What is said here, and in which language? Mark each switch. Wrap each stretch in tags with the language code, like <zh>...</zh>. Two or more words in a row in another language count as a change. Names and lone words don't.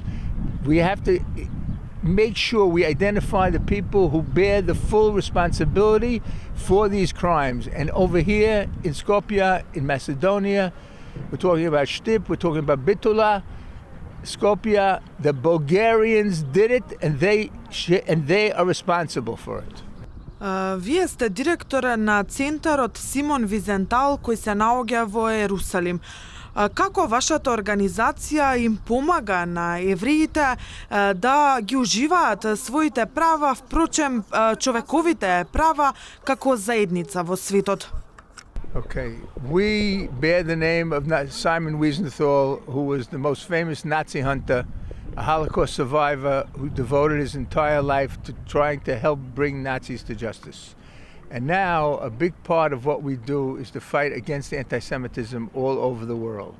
<en>We have to make sure we identify the people who bear the full responsibility for these crimes. And over here in Skopje, in Macedonia, we're talking about Štip, we're talking about Bitola, Skopje. The Bulgarians did it, and they are responsible for it.</en> <mk>Вие сте директор на центарот Симон Визентал кој се наоѓа во Ерусалим. Како вашата организација им помага на евреите да ги уживаат своите права, впрочем човековите права како заедница во светот?</mk> <en>Okay, we bear the name of Simon Wiesenthal, who was the most famous Nazi hunter, a Holocaust survivor who devoted his entire life to trying to help bring Nazis to justice. And now a big part of what we do is to fight against anti-Semitism all over the world.</en>